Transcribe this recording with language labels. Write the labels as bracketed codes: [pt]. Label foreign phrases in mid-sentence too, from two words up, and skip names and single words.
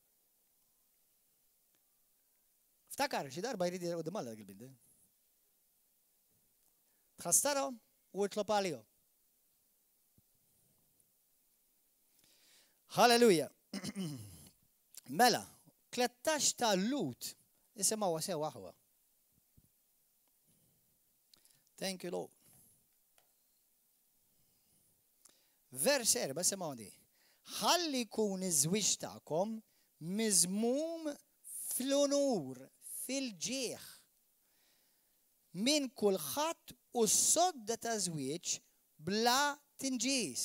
[mt] Ftakar, xi darba jrid jqudiem Alla dak il-bint. Tħassarhom u tlob għalihom. Halleluja. Mela, 13 ta' Lut isimgħuha sew aħwa. [en] Thank you, Lord. [mt] Vers 4 simgħu di. Ħalli jkun iż-żwieġ tagħkom miżmum fl-unur, fil-ġieħ minn kulħadd u s-sodda ta' żwieġ bla tinġis.